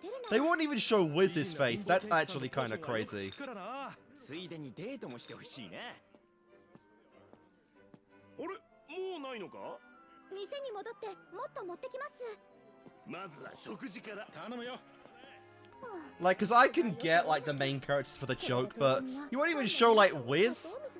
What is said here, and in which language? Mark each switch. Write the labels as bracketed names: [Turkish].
[English] They won't even show Wiz's face. That's actually kinda crazy. [Japanese] ついでにデートもしてほしいね。あれ、もうないのか。店に戻ってもっと持ってきます。まずは食事から頼むよ。 [English] Like, cause I can get like the main characters for the joke, but you won't even show like Wiz.